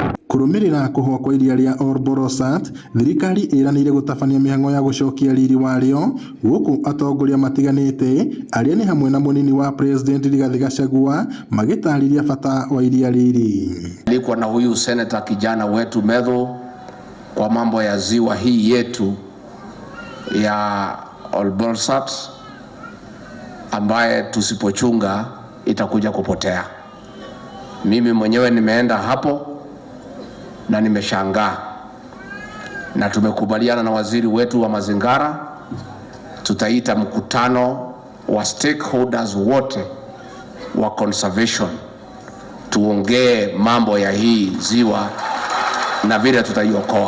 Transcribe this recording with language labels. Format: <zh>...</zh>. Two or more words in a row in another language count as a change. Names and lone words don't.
<ki>Kurumirira kuhwa kwa iria ria Olbolosat, thirikari iranire gutabania mihango ya gucokia riri wario guku atongoria matiganite aria ni hamwe na munini wa president Gachagua magitariria bata wa iria riri.</ki> <sw>Nilikuwa na huyu senator kijana wetu Medho kwa mambo ya ziwa hii yetu ya Olbolosat ambaye tusipochunga itakuja kupotea. Mimi mwenyewe nimeenda hapo na nimeshangaa, na tumekubaliana na waziri wetu wa mazingira tutaita mkutano wa stakeholders wote wa conservation tuongee mambo ya hii ziwa na vile tutaiokoa.</sw>